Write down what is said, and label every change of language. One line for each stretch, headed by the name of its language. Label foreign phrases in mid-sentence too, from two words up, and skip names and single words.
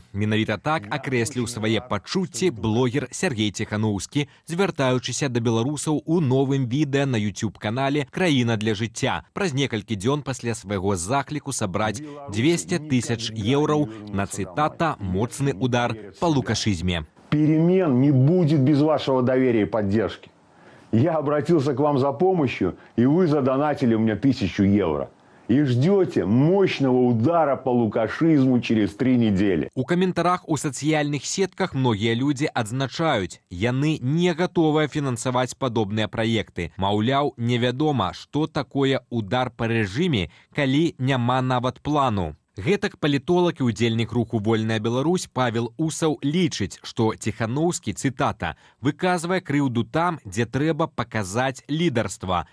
Belarusian: Менавіта так акрэсліў свае пачуцці блогер Сергей Тихановский, звяртаючыся да беларусаў у новым відэа на YouTube-канале «Краіна для жыцця». Праз некалькі дзён пасля свайго закліку сабраць 200 000 еўраў на, цытата, «моцны удар па лукашызме».
Russian: Перемен не будет без вашего доверия и поддержки. Я обратился к вам за помощью, и вы задонатили мне 1000 евро. И ждете мощного удара по лукашизму через 3 недели.
Belarusian: У каментарах у сацыяльных сетках многія людзі адзначаюць, яны не гатовыя фінансаваць падобныя праекты. Маўляў, невядома, што такое удар па рэжыме, калі няма нават плану. Гэтак палітолог і ўдзельнік руху «Вольная Беларусь» Павел Усаў лічыць, што Тихановский, цытата, выказвае крыўду там, дзе трэба паказаць лідарства.